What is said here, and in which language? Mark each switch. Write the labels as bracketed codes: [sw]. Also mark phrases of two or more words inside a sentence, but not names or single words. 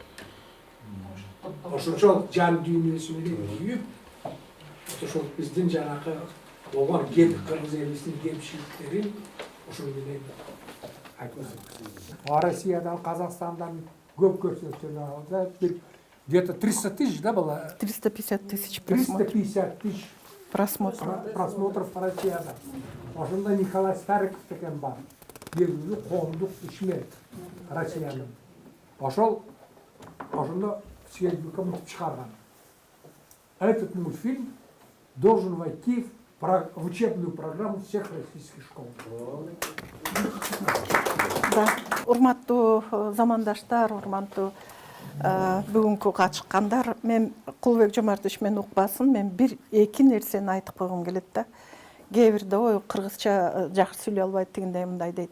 [ky] Ошончол жан дүйнөсү менен күйүп, ошол биздин жанакы болгон кыргыз элибиздин кемчиликтерин ошол менен айтып. Россиядан, Казакстандан көп көрсөтүлөт. [ru] Где-то 300 тысяч, да, было? 350 тысяч 350 тысяч просмотров [ky] Россияда. Ошондо Николай Стариков деген бар. Белгилүү коомдук ишмер Россиянын. Ошондо съездбука мынтип чыгарган. [ru] Этот мультфильм должен войти в учебную программу всех российских школ. [ky] Да, урматтуу замандаштар, урматтуу бүгүнкү катышкандар, мен Кулбек Жомартович мен укпасын, мен бир-эки нерсени айтып койгум келет да. Кээ бирде ой кыргызча жакшы сүйлөй албайт дегендей мындай дейт.